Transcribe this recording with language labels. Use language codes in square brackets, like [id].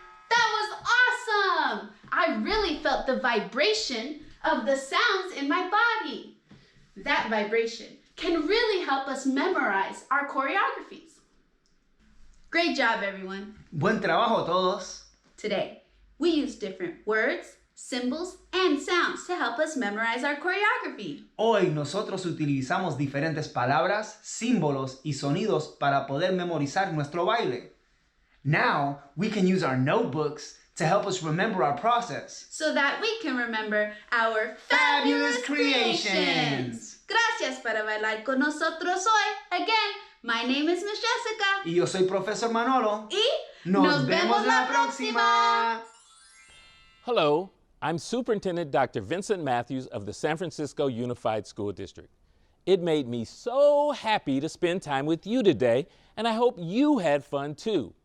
[en] That was awesome! I really felt the vibration of the sounds in my body. That vibration can really help us memorize our choreographies. Great job, everyone. [es] Buen trabajo todos. [en] Today, we use different words, symbols, and sounds to help us memorize our choreography. [es] Hoy nosotros utilizamos diferentes palabras, símbolos y sonidos para poder memorizar nuestro baile. [en] Now, we can use our notebooks to help us remember our process. So that we can remember our fabulous creations. [es] Gracias para bailar con nosotros hoy. [en] Again, my name is Miss Jessica. [es] Y yo soy Profesor Manolo. Y Nos vemos la próxima. [en] Hello, I'm Superintendent Dr. Vincent Matthews of the San Francisco Unified School District. It made me so happy to spend time with you today, and I hope you had fun too.